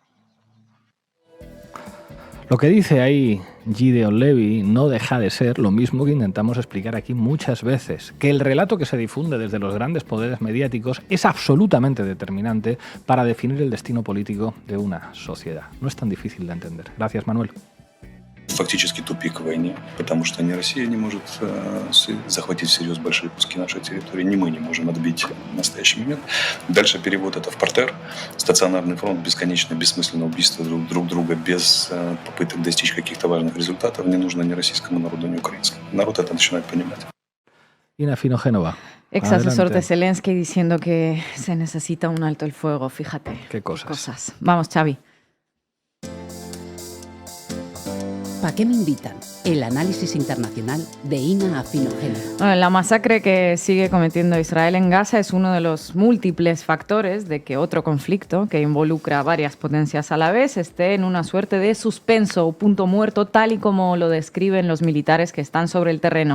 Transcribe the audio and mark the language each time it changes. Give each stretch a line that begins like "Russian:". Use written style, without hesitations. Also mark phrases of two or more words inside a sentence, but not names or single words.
Spanish: Lo que dice ahí Gideon Levy no deja de ser lo mismo que intentamos explicar aquí muchas veces, que el relato que se difunde desde los grandes poderes mediáticos es absolutamente determinante para definir el destino político de una sociedad. No es tan difícil de entender. Gracias, Manuel.
Russian: Фактически тупик в войне, потому что ни Россия не может захватить всерьез большие куски нашей территории, ни мы не можем отбить в настоящий момент. Дальше перевод это в партер, стационарный фронт, бесконечное, бессмысленное убийство друг друга без попыток достичь каких-то важных результатов не нужно ни российскому народу, ни украинскому. Народ это начинает понимать.
Spanish: Ina Finogénova. Ex asesor de Zelensky diciendo que se necesita un alto el fuego, fíjate. Qué cosas. Vamos, Xavi. ¿Para qué me invitan? El análisis internacional de Ina Afinogénova. Bueno, la masacre que sigue cometiendo Israel en Gaza es uno de los múltiples factores de que otro conflicto que involucra a varias potencias a la vez esté en una suerte de suspenso o punto muerto, tal y como lo describen los militares que están sobre el terreno.